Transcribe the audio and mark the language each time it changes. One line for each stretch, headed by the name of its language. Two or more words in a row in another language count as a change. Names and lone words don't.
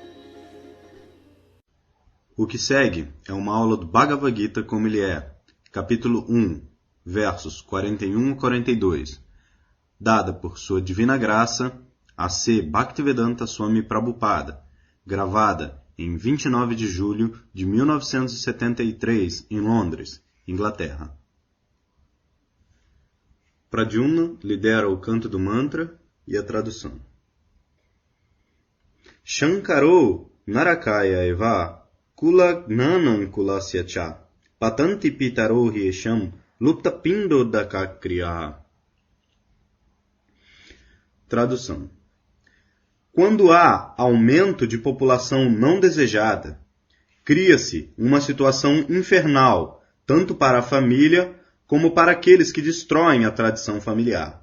Portuguese: O que segue é uma aula do Bhagavad Gita como ele é, capítulo 1, versos 41 a 42, dada por Sua Divina Graça, A.C. Bhaktivedanta Swami Prabhupada, gravada em 29 de julho de 1973, em Londres, Inglaterra. Pradyumna lidera o canto do mantra e a tradução.
Sanskrit: Shankaro Narakaya eva Kula Gnanam Kulasya cha Patanti Pitaro Hiesham Lupta Pindo Dakakriya.
Portuguese: Tradução. Quando há aumento de população não desejada, cria-se uma situação infernal, tanto para a família como para aqueles que destroem a tradição familiar.